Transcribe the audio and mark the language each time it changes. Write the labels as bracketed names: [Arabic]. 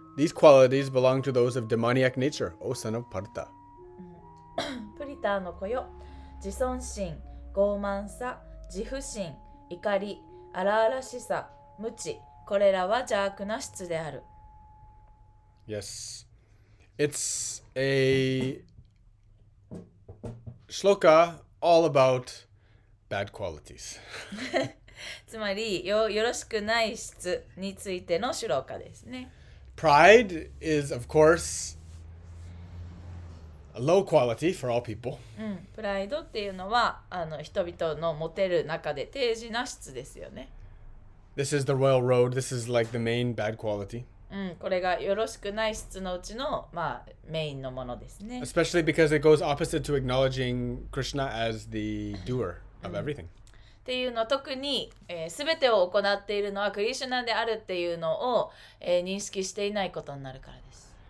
[English] These qualities belong to those of demoniac nature, O son of Partha. [Japanese] プリターの子よ、自尊心、傲慢さ、自負心、怒り、荒々しさ、無知、これらは邪悪な質である。 [English] Yes. It's a shloka all about bad qualities. [Japanese] つまりよろしくない質についてのシュローカですね。 [English] Pride is, of course, a low quality for all people. [Japanese] プライドっていうのは人々の持てる中で低次な質ですよね。 [English] This is the royal road. This is like the main bad quality. [Japanese] これがよろしくない質のうちの、メインのものですね。 [English] Especially because it goes opposite to acknowledging Krishna as the doer of everything. [Japanese] っていうの特に、全てを行っているのはクリシュナであるっていうのを、認識していないことになるからです。